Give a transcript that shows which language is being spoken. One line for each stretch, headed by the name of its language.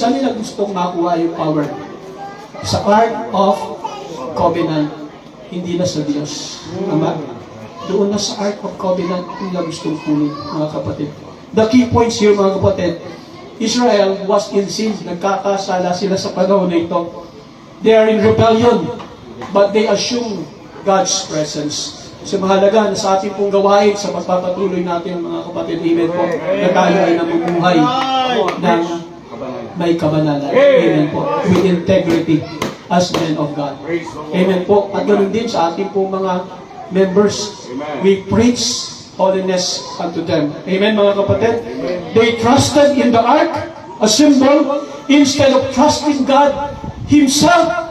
Filipino: Saan nila gustong makuha yung power? Sa Ark of Covenant, hindi na sa Diyos. Tama? Doon na sa Ark of Covenant, nila gustong kunin, mga kapatid.
English: The key points here,
Filipino: mga kapatid,
English: Israel was in sin.
Filipino: Nagkakasala sila sa panahon na ito.
English: They are in rebellion, but they assume God's presence.
Filipino: So mahalaga na sa ating pong gawain sa pagpapatuloy natin, mga kapatid, amen po, na tayo ay namumuhay ng may kabanalan. Amen po.
English: With integrity as men of God. Amen po.
Filipino: At ganoon din sa ating pong mga members.
English: We preach holiness unto them.
Filipino: Amen, mga kapatid.
English: They trusted in the ark, a symbol, instead of trusting God Himself.